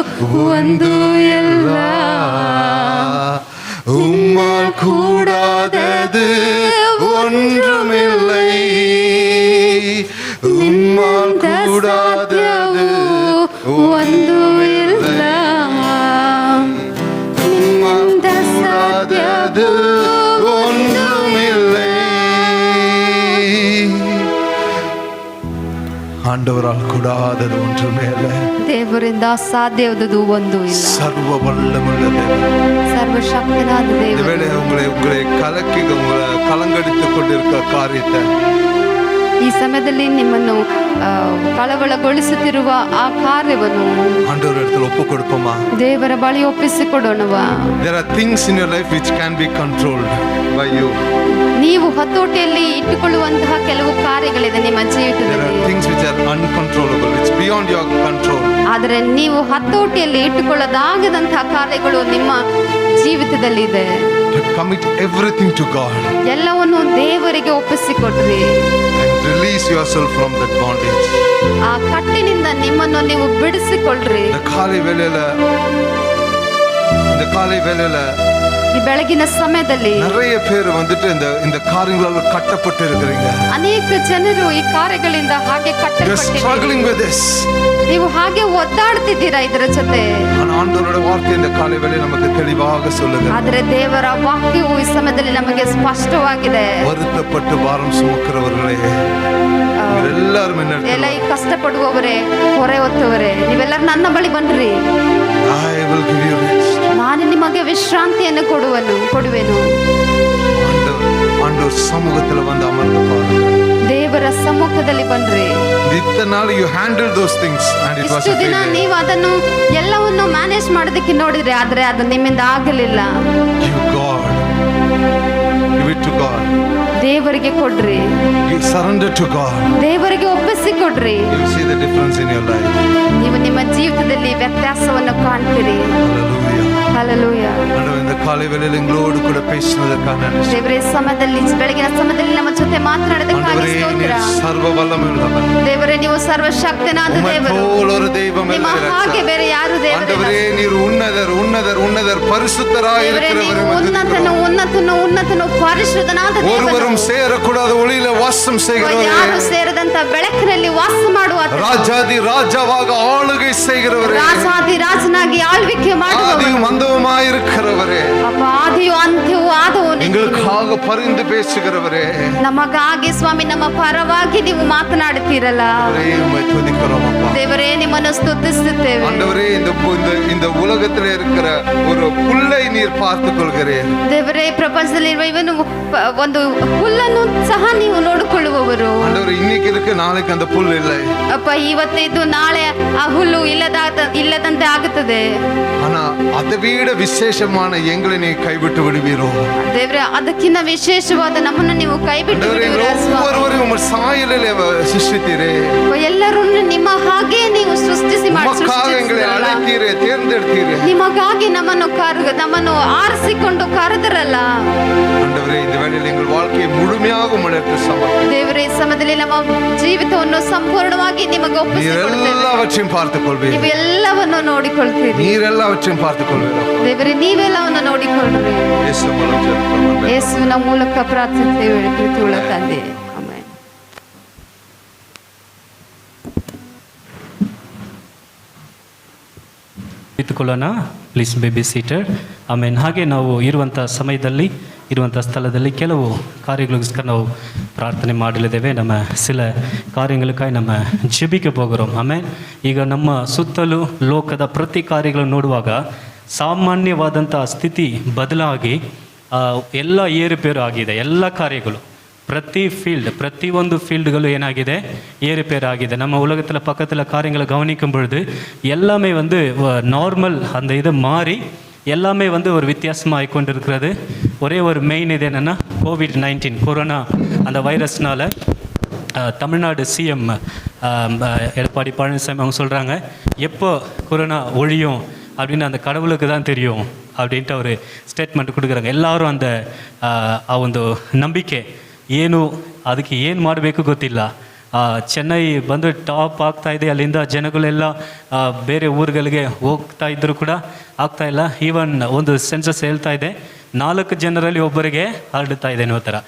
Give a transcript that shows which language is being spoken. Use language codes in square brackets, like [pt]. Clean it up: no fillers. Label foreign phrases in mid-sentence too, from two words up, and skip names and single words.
[kn] ಒಂದು ಇಲ್ಲ, [ta] உம்மால் கூடாதது ஒன்றுமில்லை, உம்மால் கூடாதது ஒன்றுமிಲ್ಲ, உம்மால் கூடாதது ஒன்றுமில்லை. ஆண்டவரால் கூடாதது ஒன்றுமே இல்லை. [kn] ದೇವರಿಂದ ಅಸಾಧ್ಯವಾದದ್ದು ಒಂದು ಇಲ್ಲ. [ta] ಸರ್ವ வல்லமுள்ள தேவன், [kn] ಸರ್ವಶಕ್ತನಾದ ದೇವರು. [ta] ஒருவேளை உங்களை கலக்கி உங்களை கலங்கடித்துக் கொண்டிருக்க காரியத்தை [kn] ಈ ಸಮಯದಲ್ಲಿ ನಿಮ್ಮನ್ನು ಕಳವಳಗೊಳಿಸುತ್ತಿರುವ ಆ ಕಾರ್ಯವನ್ನು [ta] ஆண்டவர் இடத்துல ஒப்பு கொடுப்போமா? [kn] ದೇವರ ಬಳಿ ಒಪ್ಪಿಸಿಕೊಡೋಣವಾ? [en] There are things in your life which can be controlled by you. [kn] ನೀವು ಹತೋಟಿಯಲ್ಲಿ ಇಟ್ಟುಕೊಳ್ಳುವಂತಹ ಕೆಲವು ಕಾರ್ಯಗಳಿದೆ ನಿಮ್ಮ [en] There are [kn] ಜೀವಿತದಲ್ಲಿ. [en] things which are uncontrollable, it's beyond your control. [kn] ಆದರೆ ನೀವು ಹತೋಟಿಯಲ್ಲಿ ಇಟ್ಟುಕೊಳ್ಳದಾಗದಂತಹ ಕಾರ್ಯಗಳು ನಿಮ್ಮ ಜೀವಿತದಲ್ಲಿ ಇದೆ. [en] To commit everything to God [kn] ಎಲ್ಲವನ್ನು ದೇವರಿಗೆ ಒಪ್ಪಿಸಿಕೊಡ್ರಿ. [en] and release yourself from that bondage. [kn] ಆ ಕಟ್ಟಿನಿಂದ ನಿಮ್ಮನ್ನು ನೀವು ಬಿಡಿಸಿಕೊಳ್ಳ್ರಿ. [ta] இந்த காலை வேளையில [kn] ಈ ಬೆಳಗಿನ ಸಮಯದಲ್ಲಿ [ta] நிறைய பேர் வந்துட்டு இந்த காரியங்களால கட்டப்பட்டு இருக்கிறீங்க. [kn] ಅನೇಕ ಜನರು ಈ ಕಾರ್ಯಗಳಿಂದ ಹಾಗೆ [en] You're [kn] ಕಟ್ಟಲ್ಪಟ್ಟಿದ್ದೀರಿ. [en] struggling with this. [kn] ನೀವು ಹಾಗೆ ಒದ್ದಾಡ್ತಿದ್ದೀರಾ ಇದರ ಜೊತೆ. [ta] ஆனா ஆண்டவரோட வார்த்தை இந்த காலை வேளையில நமக்கு தெளிவாக சொல்லுங்க. [kn] ಆದರೆ ದೇವರ ವಾಕ್ಯವು ಈ ಸಮಯದಲ್ಲಿ ನಮಗೆ ಸ್ಪಷ್ಟವಾಗಿದೆ. [ta] வருத்தப்பட்டு பாரம் சுமக்கிறவர்களே ಎಲ್ಲರೂ [kn] ಎಲ್ಲ ಈ ಕಷ್ಟಪಡುವವರೇ, ಹೊರೆ ಹೊತ್ತವರೇ, ನೀವೆಲ್ಲರೂ ನನ್ನ ಬಳಿ ಬನ್ರಿ, [en] I will give you rest. [kn] ನಾನು ನಿಮಗೆ ವಿಶ್ರಾಂತಿಯನ್ನು ಕೊಡುವೆನು. [ta] ஆண்டவர் சமூகத்துல வந்து அமர்ந்து பாருங்க. [kn] ದೇವರ ಸಮ್ಮುಖದಲ್ಲಿ ಬನ್ರಿ. [ta] ಇತ್ತ ನಾள் [en] you handled those things and it was [kn] ಇಷ್ಟು ದಿನ [en] a failure. [kn] ನೀವು ಅದನ್ನು ಎಲ್ಲವನ್ನು ಮ್ಯಾನೇಜ್ ಮಾಡೋದಕ್ಕೆ ನೋಡಿದ್ರಿ, ಆದ್ರೆ ಅದು ನಿಮ್ಮಿಂದ ಆಗಲಿಲ್ಲ. [en] Give God, give it to God. [kn] ದೇವರಿಗೆ ಕೊಡ್ರಿ, [en] You surrender to God. [kn] ದೇವರಿಗೆ ಒಪ್ಪಿಸಿಕೊಡ್ರಿ. [en] You see the difference in your life. [kn] ನೀವು ನಿಮ್ಮ ಜೀವಿತದಲ್ಲಿ ವ್ಯತ್ಯಾಸವನ್ನು ಕಾಣ್ತೀರಿ. [en] Hallelujah. [kn] ಹಲ್ಲೆಲೂಯಾ. [ta] ஆண்டவர் இந்த காலை வேளையில எங்களோடு கூட பேசினதற்காக நன்றி. [kn] ದೇವರೇ ಸಮಯದಲ್ಲಿ, ಬೆಳಗಿನ ಸಮಯದಲ್ಲಿ ನಮ್ಮ ಜೊತೆ ಮಾತನಾಡೋದಕ್ಕಾಗಿ [ta] ஆண்டவரே [kn] ಸ್ತೋತ್ರ. [ta] நீர் சர்வ வல்லமையுள்ளவர். [kn] ದೇವರೇ ನೀವು ಸರ್ವಶಕ್ತನಾದ [ta] உம்மை [kn] ದೇವರು. [ta] போல் ஒரு தெய்வம் [kn] ನಿಮ್ಮ [ta] இல்லை [kn] ಹಾಗೆ [ta] ரட்சகர். [kn] ಬೇರೆ ಯಾರು ದೇವರಿಲ್ಲ. [ta] ஆண்டவரே நீர் உன்னதர் பரிசுத்தராய் [kn] ದೇವರೇ [ta] இருக்கிறவர். [kn] ನೀವು ಉನ್ನತನು ಪರಿಶುದ್ಧನಾದ [ta] ஒருவரும் [kn] ದೇವರು. [ta] சேரக்கூடாத ஒளியில வாசம் [kn] ಯಾರು [ta] செய்கிறவரே. [kn] ಸೇರದಂತ ಬೆಳಕಿನಲ್ಲಿ ವಾಸ ಮಾಡುವ [ta] ராஜாதி ராஜாவாக ஆளுகை செய்கிறவரே. [kn] ರಾಜಾದಿ ರಾಜನಾಗಿ ಆಳ್ವಿಕೆ ಮಾಡುವವರು. [ta] ஆதியும் அந்தவுமாய் இருக்கிறவரே. [kn] ಅಪ್ಪ, ಆದಿಯು ಅಂತ್ಯವೂ ಆದವನು. [ta] எங்களுக்காக பரிந்து பேசுகிறவரே. [kn] ನಮಗಾಗಿ ಸ್ವಾಮಿ, ನಮ್ಮ ಪರವಾಗಿ ನೀವು ಮಾತನಾಡುತ್ತೀರಲ್ಲ. [ta] அவரே உம்மை துதிக்கிறோம் அப்பா. [kn] ದೇವರೇ ನಿಮ್ಮನ್ನು ಸ್ತುತಿಸುತ್ತೇವೆ. [ta] ஆண்டவரே இந்த உலகத்துல இருக்கிற ஒரு புல்லை நீர் பார்த்துக் கொள்கிறேன். [kn] ದೇವರೇ ಪ್ರಪಂಚದಲ್ಲಿರುವ ಇವನು ಒಂದು ಹುಲ್ಲನ್ನು ಸಹ ನೀವು ನೋಡಿಕೊಳ್ಳುವವರು. [ta] ஆண்டவரே இன்னைக்கு இருக்கு, நாளைக்கு அந்த புல் இல்லை. [kn] ಅಪ್ಪ, ಇವತ್ತಿದ್ದು ನಾಳೆ ಆ ಹುಲ್ಲು ಇಲ್ಲದಂತೆ ಆಗುತ್ತದೆ. [ta] ஆனா அதை விட விசேஷமான எங்களை நீ கைவிட்டு விடுவீரோ? [kn] ದೇವರೇ, ಅದಕ್ಕಿಂತ ವಿಶೇಷವಾದ ನಮ್ಮನ್ನು ನೀವು ಕೈ ಬಿಟ್ಟು [ta] ஆண்டவரே [kn] ಬಿಡುವಿರಾ ಸ್ವಾಮಿ? [ta] ஒவ்வொருவரையும் உங்கள் சாயலிலே சிருஷ்டித்தீரே. [kn] ಎಲ್ಲರನ್ನು ನಿಮ್ಮ ಹಾಗೆ ನೀವು ಸೃಷ್ಟಿಸಿ [ta] உமக்காக எங்களை அழைத்தீரே, தேர்ந்தெடுத்தீரே. [kn] ನಿಮಗಾಗಿ ನಮ್ಮನ್ನು ಆರಿಸಿಕೊಂಡು ಕರೆದರಲ್ಲ. [ta] ஆண்டவரே இந்த வேளையில் எங்கள் வாழ்க்கையை முழுமையாக உம்மிடத்தில் சமர்ப்பிக்கிறோம். [kn] ದೇವರೇ, ಈ ಸಮಯದಲ್ಲಿ ನಮ್ಮ ಜೀವಿತವನ್ನು ಸಂಪೂರ್ಣವಾಗಿ ನಿಮಗೆ [ta] நீர் [kn] ಒಪ್ಪಿಸಿಕೊಡುತ್ತೇವೆ. [ta] எல்லாவற்றையும் பார்த்துக் கொள்வீர். [kn] ನೀವು ಎಲ್ಲವನ್ನು ನೋಡಿಕೊಳ್ತೀರಿ. [ta] நீர் எல்லாவற்றையும் பார்த்துக் கொள்வீர். [kn] ದೇವರೇ, ನೀವೆಲ್ಲವನ್ನು ನೋಡಿಕೊಳ್ಳ್ರಿ. [ta] இயேசு மூலம் ஜெபிக்கிறோம். [kn] ಯೇಸುವಿನ ಮೂಲಕ ಪ್ರಾರ್ಥಿಸುತ್ತೇವೆ ಕೃತಿಯುಳ್ಳ ತಂದೆ. ಆಮೆನ್. ನಿಂತುಕೊಳ್ಳೋಣ, [en] please be seated. [kn] ಆಮೇಲೆ ಹಾಗೆ ನಾವು ಇರುವಂಥ ಸಮಯದಲ್ಲಿ, ಇರುವಂಥ ಸ್ಥಳದಲ್ಲಿ ಕೆಲವು ಕಾರ್ಯಗಳಿಗೋಸ್ಕರ ನಾವು ಪ್ರಾರ್ಥನೆ ಮಾಡಲಿದ್ದೇವೆ. [ta] ನಮ್ಮ சில ಕಾರ್ಯங்களுக்காய் நம்ம ஜெபிக்க போகிறோம். [kn] ಆಮೇಲೆ ಈಗ ನಮ್ಮ ಸುತ್ತಲೂ ಲೋಕದ ಪ್ರತಿ ಕಾರ್ಯಗಳನ್ನು ನೋಡುವಾಗ ಸಾಮಾನ್ಯವಾದಂಥ ಸ್ಥಿತಿ ಬದಲಾಗಿ ಎಲ್ಲ ಏರುಪೇರು ಆಗಿದೆ. ಎಲ್ಲ ಕಾರ್ಯಗಳು, [ta] பிரதியொன்று ஃபீல்டுகளும் ಏನಾಗಿದೆ, ஏறுபேர் ஆಗಿದೆ. நம்ம உலகத்தில் பக்கத்தில் காரியங்களை கவனிக்கும் பொழுது எல்லாமே நார்மல் அந்த இது மாறி எல்லாமே ஒரு வித்தியாசமாக ஆகிக்கொண்டு இருக்கிறது. ஒரே ஒரு மெயின் இது என்னென்னா, COVID-19 கொரோனா அந்த வைரஸ்னால் தமிழ்நாடு சிஎம் எடப்பாடி பழனிசாமி அவங்க சொல்கிறாங்க, எப்போ கொரோனா ஒழியும் அப்படின்னு அந்த கடவுளுக்கு தான் தெரியும் அப்படின்ட்டு ஒரு ಸ್ಟೇಟ್ಮೆಂಟ್ கொடுக்குறாங்க. [kn] ಎಲ್ಲರೂ ಆ ಒಂದು ನಂಬಿಕೆ ಏನು, ಅದಕ್ಕೆ ಏನು ಮಾಡಬೇಕು ಗೊತ್ತಿಲ್ಲ. ಚೆನ್ನೈ ಬಂದು ಟಾಪ್ ಆಗ್ತಾ ಇದೆ. ಅಲ್ಲಿಂದ ಜನಗಳೆಲ್ಲ ಬೇರೆ ಊರುಗಳಿಗೆ ಹೋಗ್ತಾ ಇದ್ದರೂ ಕೂಡ ಆಗ್ತಾ ಇಲ್ಲ. ಈವನ್ ಒಂದು ಸೆನ್ಸಸ್ ಹೇಳ್ತಾ ಇದೆ 4 ಜನರಲ್ಲಿ ಒಬ್ಬರಿಗೆ ಹರಡ್ತಾ ಇದೆ ಅನ್ನೋ ಥರ.